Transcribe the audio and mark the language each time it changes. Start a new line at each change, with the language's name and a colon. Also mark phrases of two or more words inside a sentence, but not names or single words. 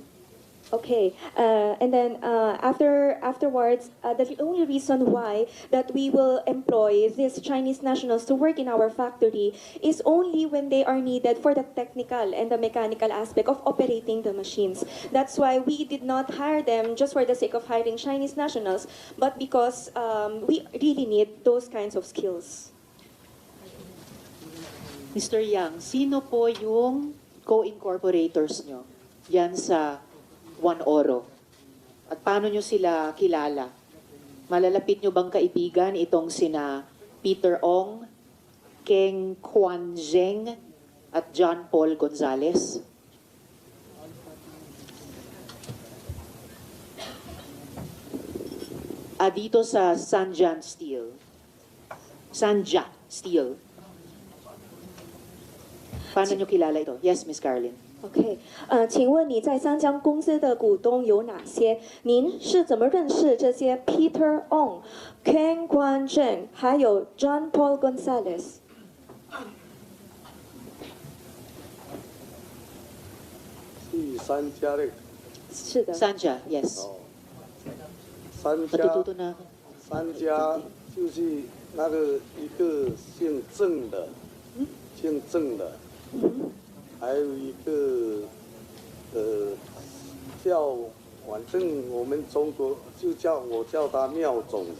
English: Okay, and then afterwards, the only reason why that we will employ these Chinese nationals to work in our factory is only when they are needed for the technical and the mechanical aspect of operating the machines. That's why we did not hire them just for the sake of hiring Chinese nationals, but because we really need those kinds of skills.
Filipino: Mr. Yang, sino po yung co-incorporators nyo yan sa One Oro? At paano nyo sila kilala? Malalapit nyo bang kaibigan itong sina Peter Ong, Keng Quan Zheng, at John Paul Gonzales? Dito sa Sanja Steel. Paano nyo kilala ito? Yes, Miss Carlin.
Chinese: OK，请问你在三江公司的股东有哪些？您是怎么认识这些 Peter Ong、Ken Guan Zheng 还有 John Paul Gonzales？是三家的是的。
English: Sanja, yes.
Chinese: 哦，三家
Filipino: Matututo na ako.
Chinese: 三家就是那个一个姓郑的，姓郑的，还有一个叫，反正我们中国就我叫他妙总的，